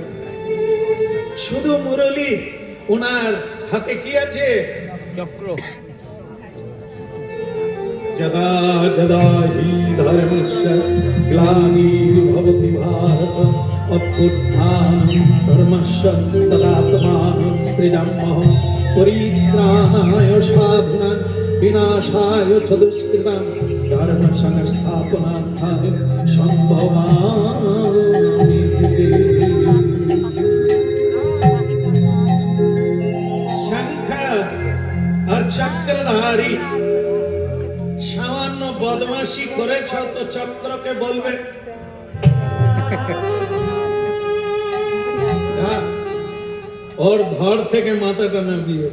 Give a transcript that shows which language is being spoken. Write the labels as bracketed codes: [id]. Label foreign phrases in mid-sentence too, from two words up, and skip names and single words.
[bn] শুধু মুরলী। ওনার হাতে কি আছে? [sa] চক্র। যদা যদা হি ধর্মস্য গ্লানির্ভবতি ভারত অভ্যুত্থানং ধর্মস্য তদাত্মাनं সৃজাম্যহং পরিত্রাণায় সাধুনাং বিনাশায় চ দুষ্কৃতাম ধর্ম সংস্থাপনার্থায় সম্ভবামি। [bn] শঙ্খ আর চক্রধারী সামান্য বদমাশি করেছ তো চক্রকে বলবে না, ওর ধর থেকে মাথাটা নামিয়ে।